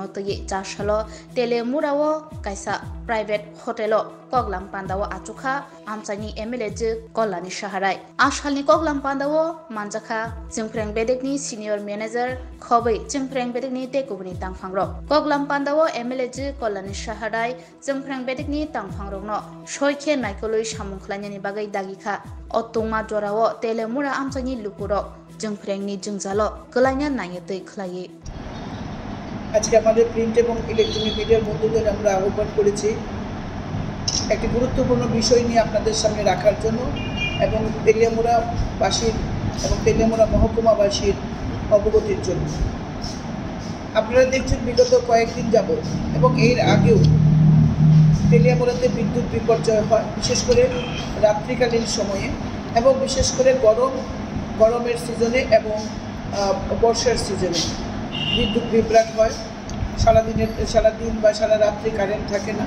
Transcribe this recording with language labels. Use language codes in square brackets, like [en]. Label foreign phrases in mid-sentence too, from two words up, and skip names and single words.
[trp] तयै जासालो टेलियामुराव कायसा [en] private hotelo [trp] कगलाम पान्दाव आचुखा आमचाइनि एमएलए जे कल्याणी साहाराय आसालनि कगलाम पान्दाव मानजाखा जोंफ्रें बेदेकनि [en] senior manager [trp] खबै जोंफ्रें बेदेकनि टेकुबनि तांफांरो कगलाम पान्दाव एमएलए जे कल्याणी साहाराय जोंफ्रें बेदेकनि तांफांरंनो सयखे नायकलै सामुंख्लायनायनि बागै दागिखा अतुंमा जराव टेलियामुरा आमचाइनि लुकुरग जोंफ्रेंनि जोंजालो कलायना नायतै खलायै [bn] আজকে আমাদের প্রিন্ট এবং [en] electronic mediar [bn] বন্ধুদের আমরা আহ্বান করেছি একটি গুরুত্বপূর্ণ বিষয় নিয়ে আপনাদের সামনে রাখার জন্য এবং তেলিয়ামুড়াবাসীর এবং তেলিয়ামুড়া মহকুমাবাসীর অবগতির জন্য। আপনারা দেখছেন বিগত কয়েকদিন যাবত এবং এর আগেও তেলিয়ামুড়াতে বিদ্যুৎ বিপর্যয় হয়, বিশেষ করে রাত্রিকালীন সময়ে এবং বিশেষ করে গরমের সিজনে এবং বর্ষার সিজনে বিদ্যুৎ বিভ্রাট হয়, সারাদিন বা সারা রাত্রি কারেন্ট থাকে না।